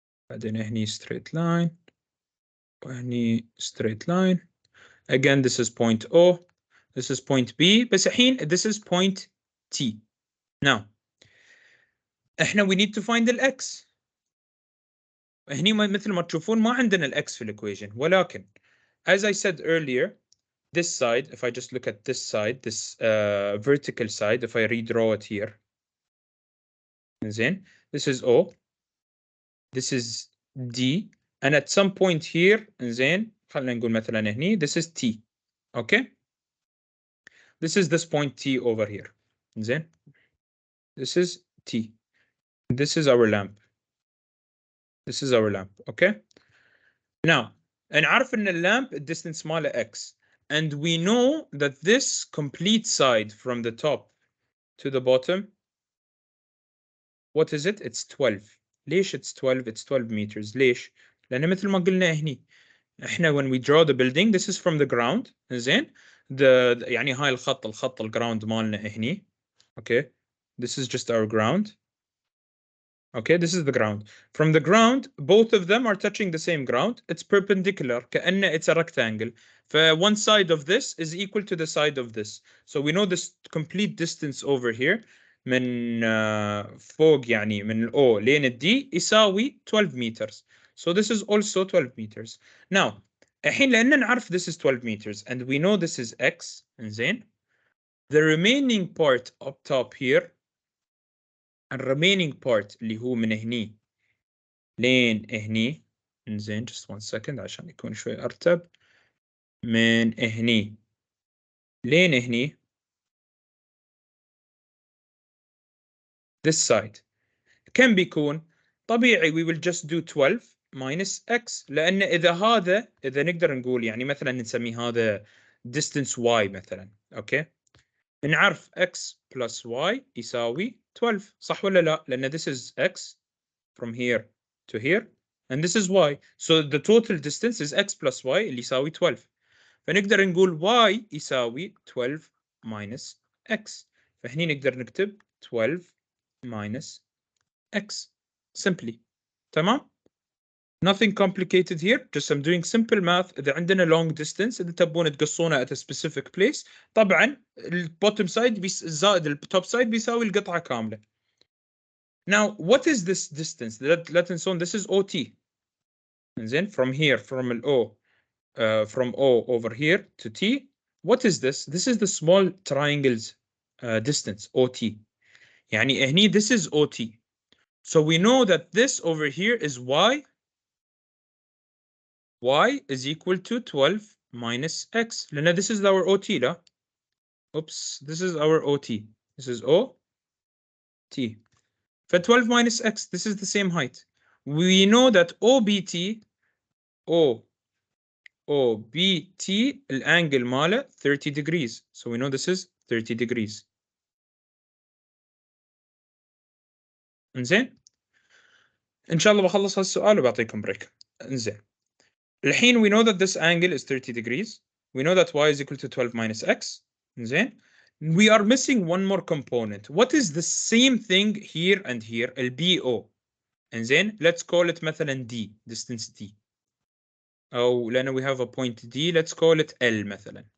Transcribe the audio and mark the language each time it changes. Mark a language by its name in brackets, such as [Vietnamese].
[Arabic] بعدين هني [English] straight line. وهني straight line. Again, this is point O. This is point B. بس الحين this is point T. Now, احنا we need to find the X. [Arabic] هني مثل ما تشوفون ما عندنا ال X في الإكويشن ولكن [English] as I said earlier this side, if I just look at this side, this vertical side, if I redraw it here, then this is O, this is D, and at some point here, then [Arabic] خلينا نقول مثلا هني, [English] this is T, okay? This is this point T over here, then this is T. This is our lamp. This is our lamp, okay? Now, نعرف إن الlamp distance ماله X, and we know that this complete side from the top to the bottom, what is it? It's 12. ليش it's 12? It's 12 meters. [Arabic] ليش؟ لأن مثل ما قلنا هني احنا [English] when we draw the building, this is from the ground, [Arabic] زين؟ يعني هاي الخط الجراوند مالنا هني, okay? [English] This is just our ground. Okay, this is the ground. From the ground, both of them are touching the same ground. It's perpendicular. كأن it's a rectangle. One side of this is equal to the side of this. So we know this complete distance over here [Arabic] من فوق يعني من ال O لين ال D يساوي [English] 12 meters. So this is also 12 meters. Now, الحين لأن نعرف this is 12 meters and we know this is X, زين. The remaining part up top here, remaining part [Arabic] اللي هو من هني لين هني, [English] زين, just one second [Arabic] عشان يكون شوي أرتب, [English] من هني لين هني, [Arabic] this side كم بيكون؟ طبيعي [English] we will just do 12 minus x, [Arabic] لأن إذا نقدر نقول يعني مثلا نسميه هذا distance y مثلا, okay? [English] نعرف x plus y يساوي 12, [Arabic] صح ولا لا؟ [English] لأن this is x from here to here and this is y, so the total distance is x plus y اللي يساوي 12. [Arabic] فنقدر نقول y يساوي 12 minus x, فهني نقدر نكتب 12 minus x simply. [English] تمام؟ nothing complicated here, just I'm doing simple math. [Arabic] إذا عندنا long distance إذا تبون تقصونه [English] at a specific place, [Arabic] طبعا ال bottom side زائد ال top side بيساوي القطعة كاملة. [English] Now what is this distance? Let's assume this is OT. And then from here, from O, from O over here to T, what is this? This is the small triangle's distance, OT. يعني هني this is OT. So we know that this over here is Y. Y is equal to 12 minus X. لأن this is our OT, لا? Oops, this is our OT. This is OT. For 12 minus X, this is the same height. We know that OBT, OBT الانجل ماله 30 degrees. So we know this is 30 degrees. [Arabic] انزين ان شاء الله بخلص هالسؤال وبعطيكم بريك. [English] انزين الحين we know that this angle is 30 degrees. We know that y is equal to 12 minus x. انزين we are missing one more component. What is the same thing here and here? ال BO. انزين let's call it مثلا D, distance D. أو لأنه we have a point D, let's call it L مثلا.